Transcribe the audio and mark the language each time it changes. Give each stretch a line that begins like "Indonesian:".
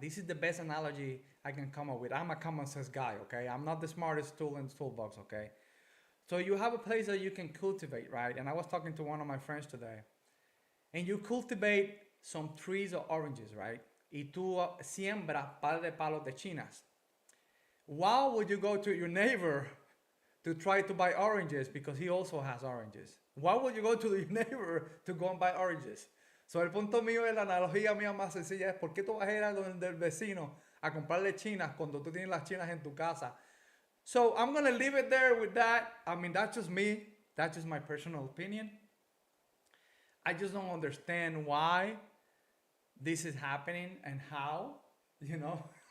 English: This is the best analogy I can come up with. I'm a common sense guy, okay? I'm not the smartest tool in the toolbox, okay? So you have a place that you can cultivate, right? And I was talking to one of my friends today. And you cultivate some trees of oranges, right?
Spanish: Y tú siembras par de palos de chinas.
English: Why would you go to your neighbor to try to buy oranges because he also has oranges? Why would you go to your neighbor to go and buy oranges?
Spanish: So el punto mío, la analogía mía más sencilla es ¿por qué tú vas a ir a donde el vecino a comprarle chinas cuando tú tienes las chinas en tu casa?
English: So I'm going to leave it there with that. I mean, that's just me. That's just my personal opinion. I just don't understand why this is happening and how, you know.